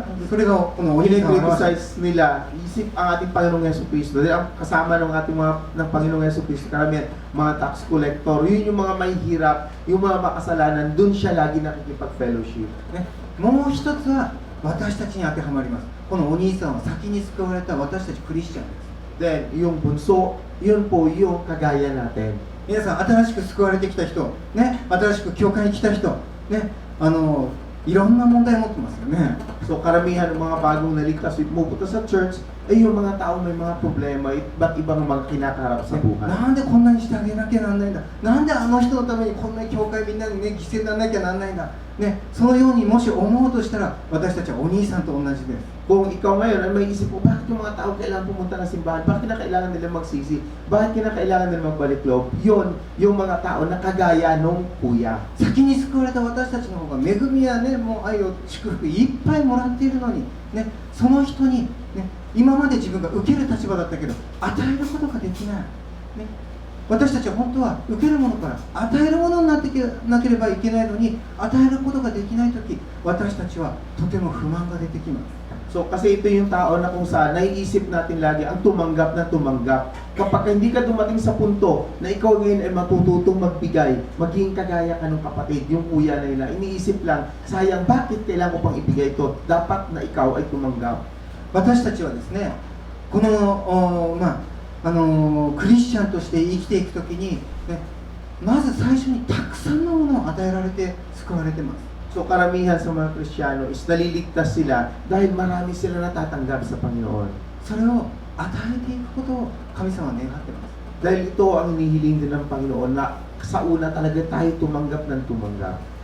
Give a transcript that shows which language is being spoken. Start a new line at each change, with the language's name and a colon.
Japanese: それがこのお兄さんを表して
Filipino: Criticize nila, isip ang ating Panginoong Yesu Cristo. Dahil ang kasama ng ating ng Panginoong Yesu Cristo, karamihan mga
English: tax collector,
Filipino: yun yung mga may hirap, yung mga makasalanan, dun siya lagi nakikipag-fellowship.
Japanese: ね、もう一つは私たちに当てはまります。このお兄さんは先に救われた私たちクリスチャンです。
Filipino: Then, yung bunso, yun po yung kagaya natin.
Japanese: 皆さん新しく救われてきた人、ね、新しく教会に来た人、ね、いろんな問題を持ってますよね。
Filipino: So karamihan ng mga bagong naligtas at pupunta sa church ay yung mga tao may mga problema, iba't ibang mga kinakaharap sa buhay.
Japanese: なんでこんなにしてあげなきゃなんないんだ、なんであの人のためにこんなに教会みんなにね犠牲にならなきゃなんないんだ、ね、そのようにもし思うとしたら私たちはお兄さんと同じです。
Filipino: Kung ikaw ngayon ay may isip mo, bakit yung mga tao kailangan pumunta ng simbahan? Bakit kailangan nila magsisi? Bakit kailangan nila magbalik loob? Yun, yung mga tao na kagaya nung kuya.
Japanese: 先に救われた私たちの方が恵みやね、もう愛を祝福いっぱいもらっているのに、ね、その人に、ね、今まで自分が受ける立場だったけど与えることができない、ね、私たちは本当は受けるものから与えるものになってなければいけないのに与えることができないとき、私たちはとても不満が出てきます。
Filipino: So kasi ito yung tao na kung saan naiisip natin lagi ang tumanggap na tumanggap. Kapag hindi ka dumating sa punto na ikaw ngayon ay matututong magbigay, maging kagaya ka ng kapatid, yung kuya na yun, iniisip lang, sayang bakit kailangan ko pang ibigay ito? Dapat na ikaw ay tumanggap.
Japanese: 私たちはですね、このクリスチャンとして生きていくときに、ね、まず最初にたくさんのものを与えられて救われてます。
Filipino: So karamihan sa mga Kristiyano is naliligtas sila dahil marami sila natatanggap sa Panginoon.
Japanese: それを与えていくことを神様は願ってます。
Filipino: Dahil ito ang hinihiling din ng Panginoon na sa una talaga tayo tumanggap ng tumanggap.